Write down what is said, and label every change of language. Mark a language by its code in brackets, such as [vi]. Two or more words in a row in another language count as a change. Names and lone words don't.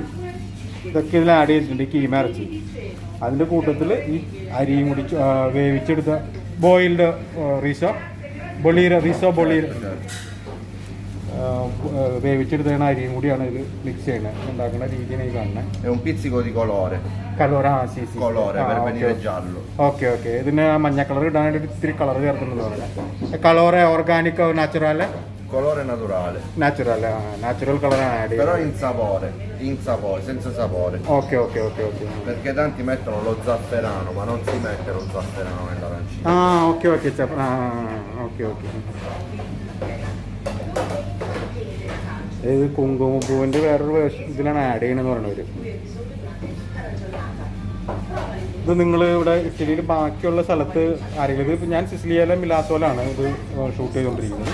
[ml] ഇതൊക്കെ ഇതിൽ ആഡ് ചെയ്തിട്ടുണ്ട് ഈ കീമ ഇറച്ചി. അതിൻ്റെ കൂട്ടത്തിൽ ഈ അരിയും കൂടി വേവിച്ചെടുത്ത ബോയിൽഡ് [it] riso bollito [ml] വേവിച്ചെടുത്തതാണ് അരിയും കൂടിയാണ് ഇതിൽ മിക്സ് ചെയ്യുന്നത്. ഉണ്ടാക്കുന്ന രീതിയാണ് ഈ കാണുന്നത്. [it] È un pizzico di colore. Sì. Colore per venire giallo. [ml] ഓക്കെ. ഇതിന് മഞ്ഞ കളർ ഇടാനായിട്ട് ഇത്തിരി കളർ ചേർക്കുന്നുണ്ട് പറയുന്നത്. കളറ് [en] organic natural? [it] Colore naturale. [en] natural colour [ml] ആഡ് [it] Però [ml] ചെയ്യുന്നത്. [it] in sapore, senza sapore. [ml] ഓക്കെ. [it] Perché tanti mettono lo zafferano, ma non si mette lo zafferano nell'arancino. [ml] ഓക്കെ. ഇത് കുങ്കുമപ്പൂവിൻ്റെ വേറൊരു ഇതിലാണ് ആഡ് ചെയ്യണമെന്ന് പറയുന്നവർ. ഇത് നിങ്ങൾ ഇവിടെ ഇറ്റലിയിൽ ബാക്കിയുള്ള സ്ഥലത്ത് ആരെങ്കിലും, ഇപ്പം ഞാൻ സിസിലിയയിലെ മിലാസോലാണ് ഇത് ഷൂട്ട് ചെയ്തുകൊണ്ടിരിക്കുന്നത്.